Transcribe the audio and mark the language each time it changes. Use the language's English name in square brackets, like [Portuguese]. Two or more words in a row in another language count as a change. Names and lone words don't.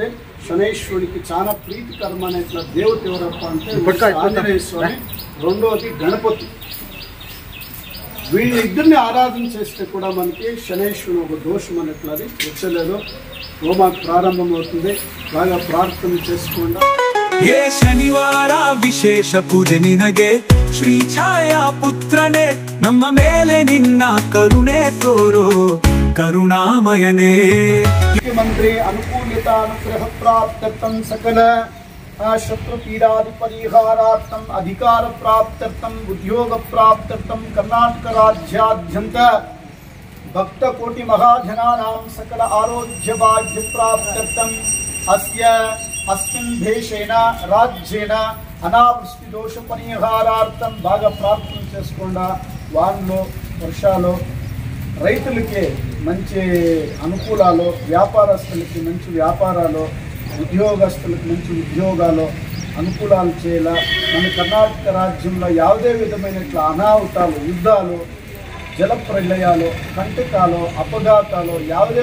[Telugu] శనేశ్వరుడికి చాలా ప్రీతికరం అనేట్ల దేవత ఎవరప్ప అంటే ఆంజనేయ స్వామి, రెండవది గణపతి. వీళ్ళిద్దరిని ఆరాధన చేస్తే కూడా మనకి శనేశ్వరుడు ఒక దోషం అనేట్లది వచ్చలేదు. హోమాకు ప్రారంభం అవుతుంది, బాగా ప్రార్థన చేసుకోండి. ఏ శనివార విశేష పూజ [Kannada] నిನಗೆ ಶ್ರೀ ಛಾಯಾ ಪುತ್ರನೇ, ನಮ್ಮ ಮೇಲೆ ನಿನ್ನ ಕರುಣೆ ತೋರೋ ಕರುಣಾಮಯನೇ. [Sanskrit] ಮುಖ್ಯಮಂತ್ರಿ ಅನುಕೂಲತಾನುಗ್ರಹ ಪ್ರಾಪ್ತ್ಯರ್ಥಂ ಸಕಲ ಶತ್ರು ಪೀಡಾದಿ ಪರಿಹಾರಾರ್ಥಂ ಅಧಿಕಾರ ಪ್ರಾಪ್ತ್ಯರ್ಥಂ ಉದ್ಯೋಗ ಪ್ರಾಪ್ತ್ಯರ್ಥಂ ಕರ್ನಾಟಕ ರಾಜ್ಯಾದ್ಯಂತ ಭಕ್ತ ಕೋಟಿ ಮಹಾಜನಾನಾಂ ಸಕಲ ಆರೋಗ್ಯ ಭಾಗ್ಯ ಪ್ರಾಪ್ತ್ಯರ್ಥಂ अस्मिन् देशेन राज्येन अनावृष्टि दोष परिहारार्थं [Telugu] బాగా ప్రార్థన చేసుకోండా. వానలు వర్షాలు రైతులకి మంచి అనుకూలాలు, వ్యాపారస్తులకి మంచి వ్యాపారాలు, ఉద్యోగస్తులకు మంచి ఉద్యోగాలు, అనుకూలాలు చేయాల. మన కర్ణాటక రాజ్యంలో ಯಾವುದೇ విధమైన అనాಹುతాలు, యుద్ధాలు, జల ప్రళయాలు, కంటకాలు, అపఘాతాలు ಯಾವುದೇ